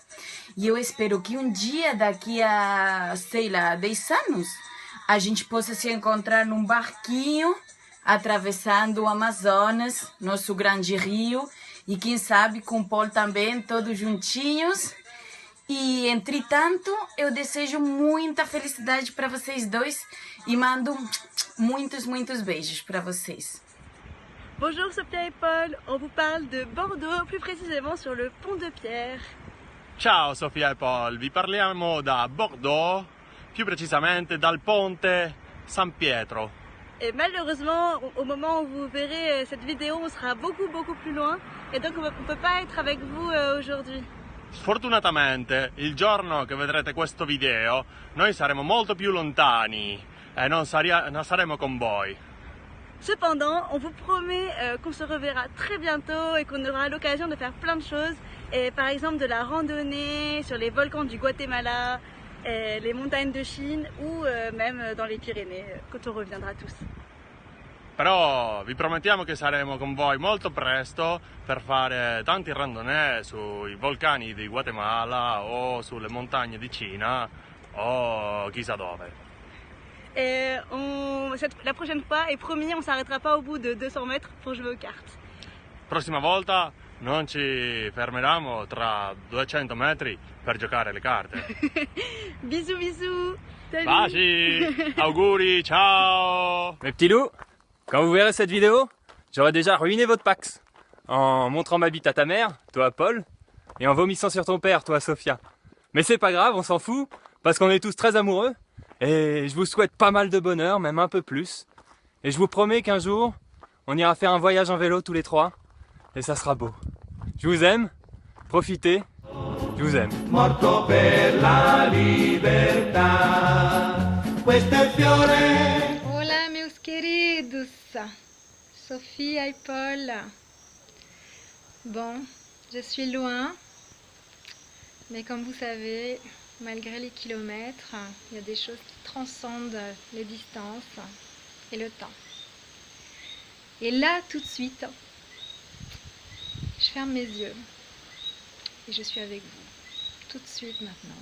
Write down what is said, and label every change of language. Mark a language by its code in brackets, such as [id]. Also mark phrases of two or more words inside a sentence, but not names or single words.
[pt] E eu espero que um dia, daqui a, sei lá, 10 anos, a gente possa se encontrar num barquinho, atravessando o Amazonas, nosso grande rio. E quem sabe com o Paul também, todos juntinhos. E, entretanto, eu desejo muita felicidade para vocês dois e mando muitos, muitos beijos para vocês. [fr] Bonjour Sophia et Paul, on vous parle de Bordeaux, plus précisément sur le pont de Pierre. [it] Ciao Sofia e Paul, vi parliamo da Bordeaux, più precisamente dal ponte San Pietro. [fr] Et malheureusement, au moment où vous verrez cette vidéo, on sera beaucoup plus loin et donc on ne peut pas être avec vous aujourd'hui. [it] Sfortunatamente, il giorno che vedrete questo video, noi saremo molto più lontani e non saremo con voi. [fr] Cependant, on vous promet qu'on se reverra très bientôt et qu'on aura l'occasion de faire plein de choses. Et par exemple de la randonnée sur les volcans du Guatemala, les montagnes de Chine ou même dans les Pyrénées quand on reviendra tous. [it] Però vi promettiamo che saremo con voi molto presto per fare tanti randonnée sui vulcani di Guatemala o sulle montagne di Cina o chissà dove. [fr] Et la prochaine fois, et promis, on ne s'arrêtera pas au bout de 200 mètres pour jouer aux cartes. [it] Prossima volta non ci fermeremo tra 200 metri per giocare alle carte. [fr] Bisous, bisous. Salut. [it] Baci, auguri, ciao. [fr] Mes petits loups, quand vous verrez cette vidéo, j'aurai déjà ruiné votre Pax. En montrant ma bite à ta mère, toi Paul, et en vomissant sur ton père, toi Sophia. Mais c'est pas grave, on s'en fout, parce qu'on est tous très amoureux, et je vous souhaite pas mal de bonheur, même un peu plus. Et je vous promets qu'un jour, on ira faire un voyage en vélo tous les trois. Et ça sera beau. Je vous aime. Profitez. Je vous aime. [it] Morto per la libertà. Questo è il fiore. [pt] Hola meus queridos, [fr] Sophia et Paul. Bon, je suis loin, mais comme vous savez, malgré les kilomètres, il y a des choses qui transcendent les distances et le temps. Et là, tout de suite, je ferme mes yeux et je suis avec vous, tout de suite maintenant.